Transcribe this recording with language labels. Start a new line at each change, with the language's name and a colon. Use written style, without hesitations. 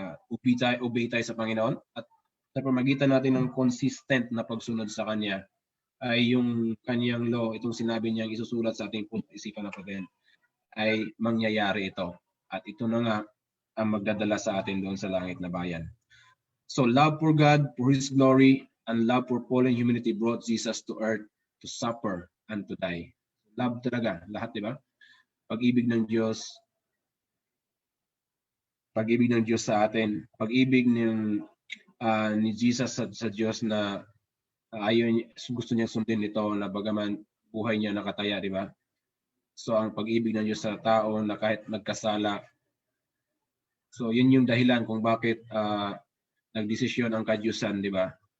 Filipino: Obey tayo sa Panginoon at sa pamagitan natin ng consistent na pagsunod sa Kanya ay yung Kanyang law, itong sinabi niyang isusulat sa ating isipan natin, ay mangyayari ito. At ito na nga ang magdadala sa atin doon sa langit na bayan.
English: So love for God, for His glory, and love for fallen humanity brought Jesus to earth to suffer and to die.
Filipino: Love talaga, lahat, di ba? Pag-ibig ng Diyos, pag-ibig ng Diyos sa atin, pag-ibig ni Jesus sa Diyos na gusto niya sundin ito na bagaman buhay niya nakataya, di ba? So ang pag-ibig ng Diyos sa tao na kahit nagkasala, so yun yung dahilan kung bakit nagdesisyon ang kadyusan, di ba?